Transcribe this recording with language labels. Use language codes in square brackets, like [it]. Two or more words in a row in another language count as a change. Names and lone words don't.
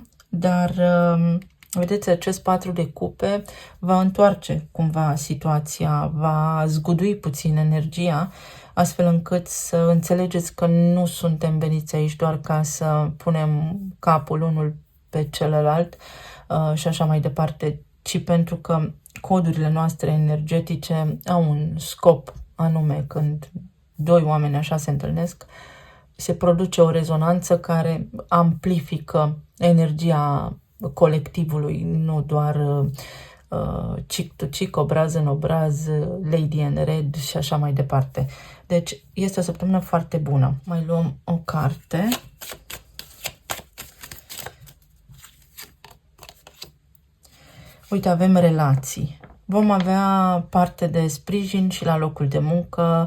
[ro] dar vedeți, acest 4 de cupe va întoarce cumva situația, va zgudui puțin energia, astfel încât să înțelegeți că nu suntem veniți aici doar ca să punem capul unul pe celălalt și așa mai departe, ci pentru că codurile noastre energetice au un scop anume. Când doi oameni așa se întâlnesc, se produce o rezonanță care amplifică energia colectivului, nu doar [en] chick to chick, [ro] obraz în obraz, [en] lady in red [ro] și așa mai departe. Deci este o săptămână foarte bună. Mai luăm o carte. Uite, avem relații. Vom avea parte de sprijin și la locul de muncă.